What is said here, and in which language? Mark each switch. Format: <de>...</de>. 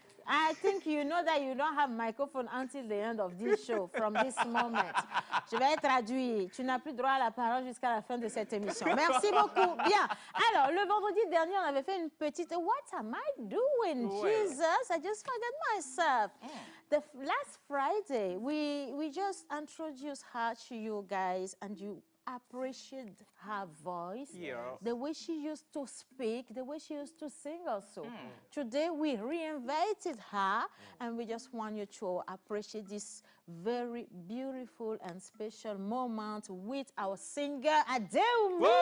<en>I think you know that you don't have microphone until the end of this show, from this moment.</en> <fr>Je vais traduire. Tu n'as plus droit à la parole jusqu'à la fin de cette émission. Merci beaucoup. Bien. Alors, le vendredi dernier, on avait fait une petite...</fr> <en>What am I doing? Jesus, I just forgot myself. The last Friday, we just introduced her to you guys, and you appreciate her voice, the way she used to speak, the way she used to sing also. Today we reinvited her, and we just want you to appreciate this very beautiful and special moment with our singer Adele.</en>